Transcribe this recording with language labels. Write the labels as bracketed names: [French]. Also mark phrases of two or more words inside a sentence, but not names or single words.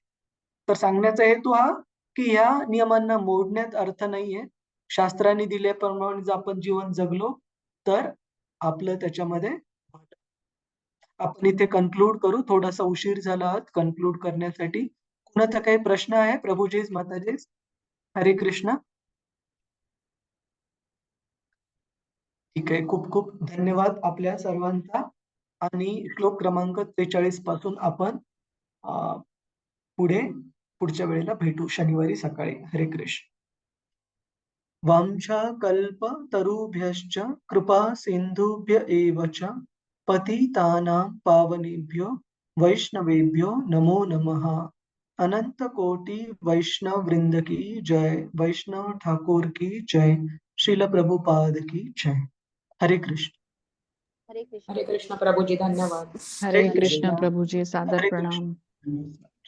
[Marathi] तर सांगण्याचा हेतू हा की ह्या नियमांना मोडण्यात अर्थ नाहीये. शास्त्रांनी दिल्याप्रमाणे जर आपण जीवन जगलो तर आपलं त्याच्यामध्ये आपण इथे कन्क्लूड करू. थोडासा उशीर झाला आज कन्क्लूड करण्यासाठी. कुणाचा काही प्रश्न आहे? प्रभुजीज, माताजीज, हरे कृष्ण. ठीक आहे, खूप खूप धन्यवाद आपल्या सर्वांचा. आणि श्लोक क्रमांक 43 पासून आपण पुढच्या वेळेला भेटू शनिवारी सकाळी. हरे कृष्ण. [Sanskrit] वाञ्छाकल्पतरुभ्यश्च कृपा सिन्धुभ्य एव च पतितानां पावनेभ्यो वैष्णवेभ्यो नमो नमः. [Hindi] अनंत कोटि वैष्णव वृंद की जय. वैष्णव ठाकुर की जय. श्रील प्रभुपाद की जय. हरे कृष्ण. हरे कृष्ण. [Marathi] हरे कृष्ण प्रभूजी, धन्यवाद. हरे जय कृष्ण कृष्ण. प्रभुजी, सादर हरे प्रणाम. कृष्ण.